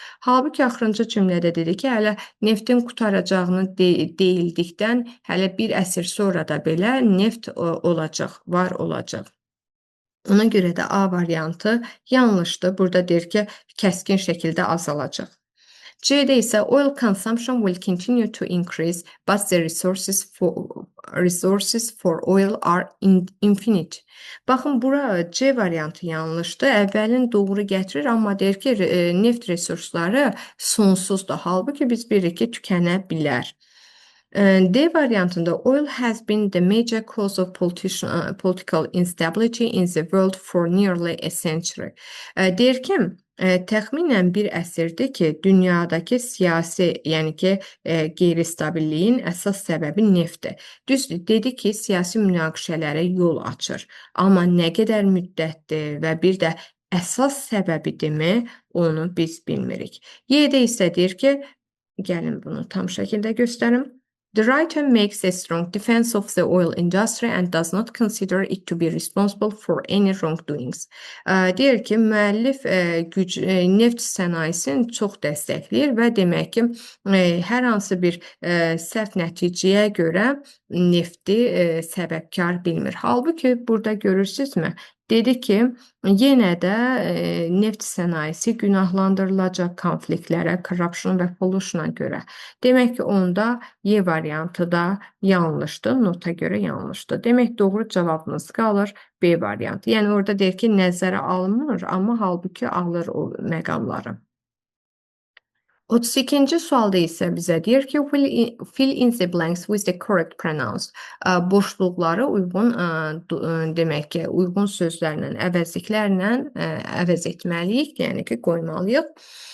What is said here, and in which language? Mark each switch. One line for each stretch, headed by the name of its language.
Azerbaijani: Halbuki axırıncı cümlədə dedi ki, hələ neftin qutaracağını deyildikdən hələ bir əsr sonra da belə neft olacaq, var olacaq. Ona görə də A variantı yanlışdır. Burada deyir ki, kəskin şəkildə azalacaq. C'de ise
English: oil consumption will continue to increase, but the resources for oil are infinite.
Azerbaijani: Baxın, bura C variantı yanlışdır. Əvvəlin doğru gətirir, amma deyir ki, neft resursları sonsuzdur. Halbuki biz bilirik ki, tükənə bilər. D variantında
English: oil has been the major cause of political instability in the world for nearly a century.
Azerbaijani: Deyir ki, təxminən bir əsrdir ki, dünyadakı siyasi, yəni ki, qeyri-stabilliyin əsas səbəbi neftdir. Düzdür, dedi ki, siyasi münaqişələrə yol açır. Amma nə qədər müddətdir və bir də əsas səbəbidirmi, onu biz bilmirik. Y-də isə deyir ki, gəlin bunu tam şəkildə göstərim.
English: The writer makes a strong defense of the oil industry and does not consider it to be responsible for any wrongdoings.
Azerbaijani: Deyir ki, müəllif neft sənayesini çox dəstəkləyir və demək ki, hər hansı bir səhv nəticəyə görə nefti səbəbkar bilmir. Halbuki burada görürsünüzmü? Dedi ki, yenə də neft sənayesi günahlandırılacaq konfliktlərə, corruption və pollution'a görə. Demək ki, onda Y variantı da yanlışdır, nota görə yanlışdır. Demək, doğru cavabımız qalır B variantı. Yəni, orada deyir ki, nəzərə alınmır, amma halbuki alır o məqamları. 32-ci sualda isə bizə deyir ki,
English: fill in the blanks with the correct pronouns.
Azerbaijani: Boşluqları uyğun, demək ki, uyğun sözlərlə, əvəzliklərlə əvəz etməliyik, yəni ki, qoymalıyıq.